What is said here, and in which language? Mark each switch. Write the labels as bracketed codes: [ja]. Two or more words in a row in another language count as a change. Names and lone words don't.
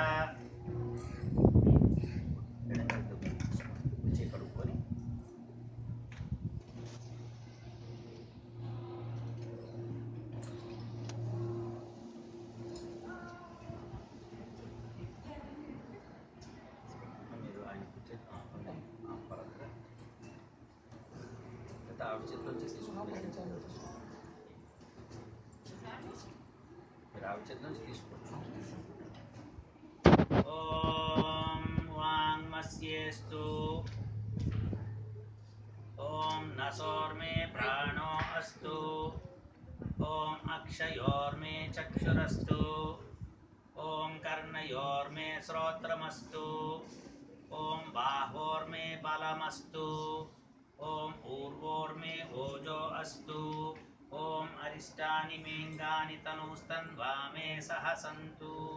[te] కడుక్కొని మీరు ఆయన పరంగా ఆవిడ చేతిలో వచ్చి తీసుకోండి మీరు ఆవిడ చేతిలో నుంచి తీసుకోండి [sa] ఓం వాంగ్మస్యేస్తు ओम नसोर्मे प्राणो अस्तु ओम अक्षयोर्मे चक्षुरस्तु ओम कर्णयोर्मे श्रोत्रमस्तु ओम बाहोर्मे बलमस्तु ओम ऊर्वोर्मे ओजो अस्तु ओम अरिष्टानि मेङ्गानि तनुस्तन्वामे सह सन्तु